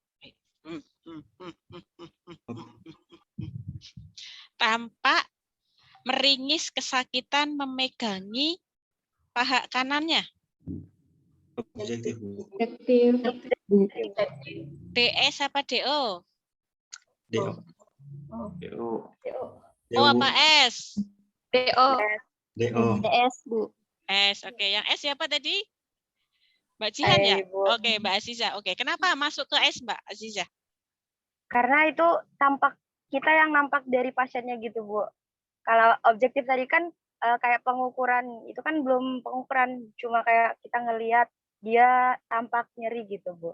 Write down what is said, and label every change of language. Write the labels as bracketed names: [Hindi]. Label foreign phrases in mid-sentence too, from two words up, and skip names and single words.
[Indonesian] Tampak meringis kesakitan memegangi paha kanannya? Objektif, Bu. Subjektif. DS apa DO? DO. DO. O apa S? DO. DO. DS, Bu. S. Oke, yang S siapa tadi? Mbak Jihan ya? Ibu. Oke, Mbak Aziza. Oke, kenapa masuk ke S, Mbak Aziza? Karena itu tampak kita yang nampak dari pasiennya gitu, Bu. Kalau objektif tadi kan kayak pengukuran, itu kan belum pengukuran, cuma kayak kita ngelihat dia tampak nyeri gitu, Bu.